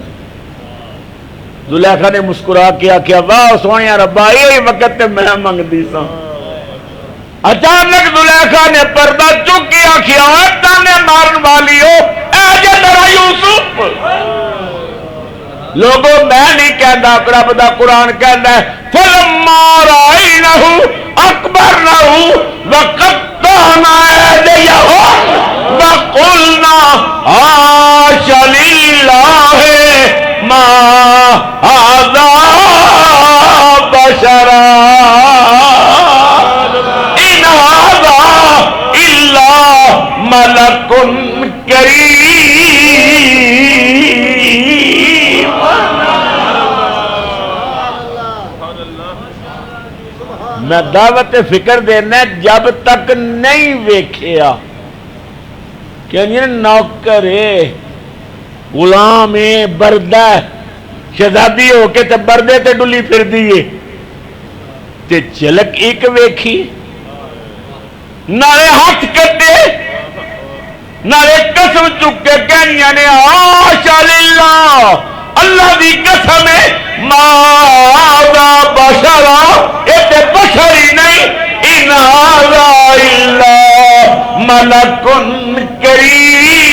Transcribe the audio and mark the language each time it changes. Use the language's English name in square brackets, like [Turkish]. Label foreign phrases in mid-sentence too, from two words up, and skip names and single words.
[Punjabi] زلیخا نے مسکرا کے آکھیا واہ سونیا ربا یہی وقت تے میں منگدی سا۔ اچانک زلیخا نے پردہ چک کے آکھیا تانے مارن والی ہو اے جے تیرا یوسف۔ لوگوں میں نہیں کہندا، رب دا قرآن کہندا ہے [Arabic] فلما رأینہ اکبرنہ وقطعنا ایدیہم وقلنا حاش للہ ما ھذا بشرا ان ھذا الا ملک کریم۔ [Punjabi] میں دعوت فکر دینا جب تک نہیں ویکھیا کہ نوکر ہے، غلام ہے، بردہ ہے، شہزادی ہو کے تے بردے تے ڈلی پھر دیئے تے جھلک ایک ویکھی، نالے ہاتھ کٹے، نالے قسم چکے کہنیاں نے [Arabic] حاشا للہ، [Punjabi] اللہ دی قسم ہے [Arabic] ما ھذا بشرا، [Punjabi] یہ تے بشر ہی نہیں، [Arabic] ان ھذا الا ملک کریم۔